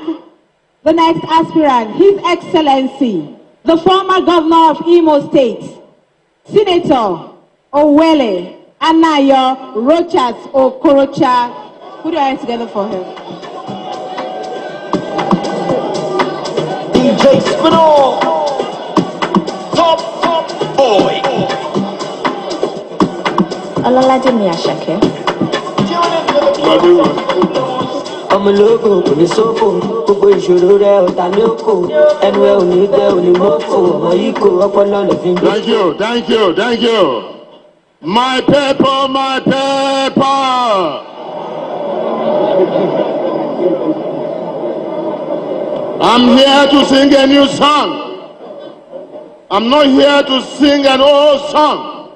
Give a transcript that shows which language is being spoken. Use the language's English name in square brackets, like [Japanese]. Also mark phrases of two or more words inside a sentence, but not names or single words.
[English] The next aspirant, His Excellency, the former Governor of Imo State, Senator Owele Anayo Rochas Okorocha. Put your hands together for him. DJ Spinall, top boy. Olalaje Miyashake. [Yoruba] ọmọ ológo kò ní sófò gbogbo ìṣòro rẹ ọ̀tá ní òkò ẹnu ẹ ò ní gbẹ ò ní mọ́fò ọmọ yìí kò ọpọlọ lè fi ń gbé. [English] Thank you. My paper, my paper. I'm here to sing a new song. I'm not here to sing an old song.